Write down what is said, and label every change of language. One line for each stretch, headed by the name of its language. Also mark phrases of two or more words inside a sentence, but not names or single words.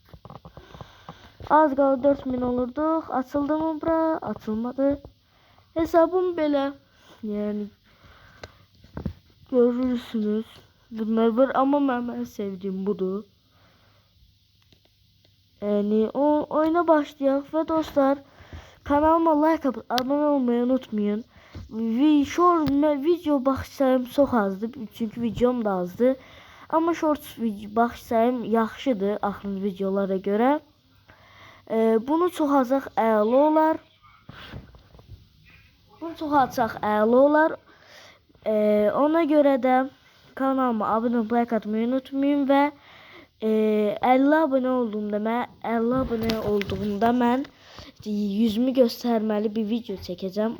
Azerbaijani: Az qaldı 4000 olurduq. Açıldı mı bura? Açılmadı. Hesabım belə. Yəni görürsünüz. Bunlar var, amma mən sevdiyim budur. Yəni oyuna başlayaq və dostlar,
Turkish: kanalıma like atıp abone olmayı unutmayın.
Azerbaijani: Video baxış sayım çox azdır, çünki videom da azdır. Amma shorts baxış sayım yaxşıdır axırıncı videolara görə. Bunu çox azaq əla olar. Ona görə də kanalıma abone olub like atmayı unutmayın və 50 abone olduğumda mən yüzümü göstərməli bir video çəkəcəm.